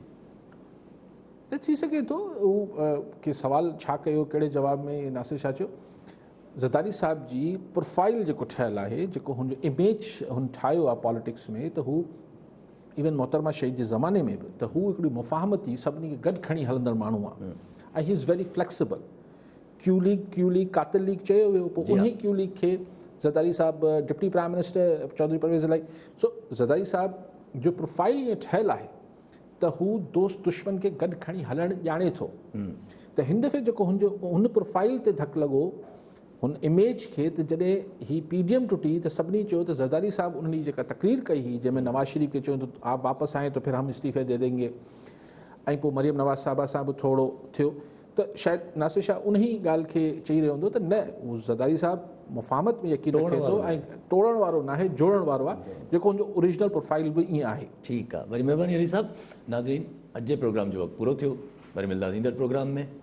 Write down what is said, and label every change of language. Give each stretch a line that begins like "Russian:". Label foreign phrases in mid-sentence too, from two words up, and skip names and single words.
Sindhi: त थी सघे थो उहो के सवाल छा कयो कहिड़े जवाब में नासिर छा चयो। ज़रदारी साहब जी प्रोफाइल जेको ठहियलु आहे, जेको हुनजो इमेज हुन ठाहियो आहे पॉलिटिक्स में, त हू इवन मोहतरमा शहीद जे ज़माने में बि त हू हिकिड़ी मुफ़ाहमती सभिनी खे गॾु खणी हलंदड़ माण्हू आहे ऐं
English: he is very flexible.
Sindhi: क्यू लीग कातिल लीग चयो वियो, पोइ उन क्यू लीग खे ज़रदारी साहब
English: deputy prime minister
Sindhi: चौधरी परवेज़ इलाही। सो ज़रदारी साहब जो प्रोफाइल ईअं ठहियलु आहे त हू दोस्त दुश्मन खे गॾु खणी हलणु ॼाणे थो। त हिन दफ़े जेको हुन प्रोफाइल ते धकु लॻो, हुन इमेज खे, त जॾहिं ही PDM टुटी त सभिनी चयो त ज़रदारी साहब उन ॾींहुं जेका तकरीर कई हुई जंहिंमें नवाज़ शरीफ़ खे चयो त
Urdu: آپ واپس آئے تو پھر ہم استعفے دے دیں گے,
Sindhi: ऐं पोइ मरियम नवाज़ साहिबा सां बि थोरो थियो, त शायदि नासिर शाह उन ई ॻाल्हि खे चई रहियो हूंदो त न, उहो ज़रदारी साहब मुफ़ाहमत में यकीन रखे थो ऐं तोड़ण वारो न आहे, जोड़ण वारो आहे, जेको हुनजो
English: original profile
Sindhi: बि ईअं आहे। ठीकु आहे, वरी महिरबानी अली साहब। नाज़रीन, अॼु जे प्रोग्राम जो वक़्तु पूरो थियो, वरी मिलंदासीं ईंदड़ प्रोग्राम में।